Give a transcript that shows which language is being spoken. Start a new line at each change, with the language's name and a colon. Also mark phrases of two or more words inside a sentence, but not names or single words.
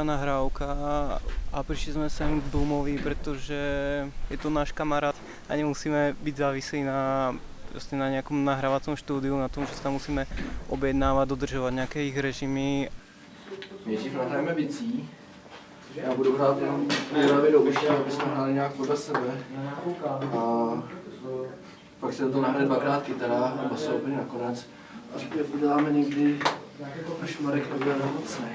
Slovak: nahrávka a prišli sme sem k Blumovi, pretože je to náš kamarát a nemusíme byť závislí na nejakom nahrávacom štúdiu, na tom, že sa tam musíme objednávať, dodržovať nejaké ich režimy.
Czech: Nejdřív nahrajeme bicí. Já budu hrát jenom nejravě do uší, aby jsme hráli nějak podle sebe. A pak se to nahraje 2krát kytara a basa úplně nakonec. A zpěv uděláme někdy, až Marek nebude nemocnej.